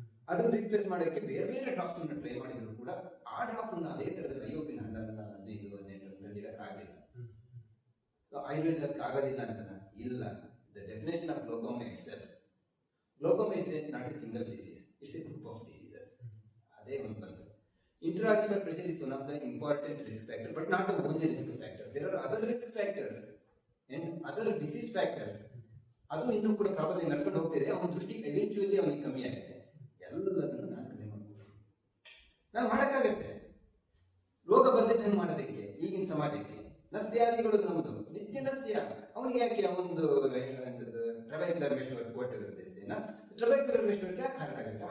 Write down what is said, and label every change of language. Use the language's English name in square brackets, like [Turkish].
[Kannada] ಅದನ್ನ ರಿಪ್ಲೇಸ್ ಮಾಡೋಕ್ಕೆ ಬೇರೆ ಬೇರೆ ಡ್ರಾಪ್ಸ್ ಅನ್ನು ಟ್ರೈ ಮಾಡಿದ್ರು ಕೂಡ ಆ ಡ್ರಾಪ್ ಅನ್ನು ಅದೇ ತರದಲ್ಲಿ ಅಯೋಪಿನ 15-18 ಇಡಕ್ಕಾಗಲಿಲ್ಲ. ಸೊ ಆಯುರ್ವೇದಕ್ಕೆ ಆಗೋದಿಲ್ಲ ಅಂತ ಇಲ್ಲ. [English] The definition of glaucoma itself, glaucoma is not a single disease, it's a group of diseases. [Kannada] ಅದೇ ಒಂದು ಬಂತು. [English] Intraocular pressure is one of the important risk factors, but not the only risk factor. There are other risk factors and other disease factors. [Kannada] ಅದು ಇನ್ನೂ ಕೂಡ problem ನಡ್ಕೊಂಡು ಹೋಗ್ತಿದೆ. ಅವನ ದೃಷ್ಟಿ ಎವೆಂಚುಯಲಿ ಅವನಿಗೆ ಕಮ್ಮಿ ಆಗುತ್ತೆ. ಎಲ್ಲದನ್ನು ನಾನು ಕಡಿಮೆ ಮಾಡ್ಬೋದು, ನಾನು ಮಾಡೋಕ್ಕಾಗತ್ತೆ. ರೋಗ ಬಂದಿದ್ದನ್ನು ಮಾಡೋದಕ್ಕೆ ಈಗಿನ ಸಮಾಜಕ್ಕೆ ನಸ್ಯಾದಿಗಳು ನಮ್ಮದು ನಿತ್ಯ ನಸ್ಯ. ಅವನಿಗೆ ಯಾಕೆ ಒಂದು ಟ್ರಬೈಕ್ಯುಲರ್ ಮೆಶ್ವರ್ ಕೋಟ್ ಇರುತ್ತೆ, ಟ್ರಬೈಕ್ಯುಲರ್ ಮೆಶ್ವರ್ಗೆ ಯಾಕೆ ಹಾರ್ಟ್ ಆಗುತ್ತೆ?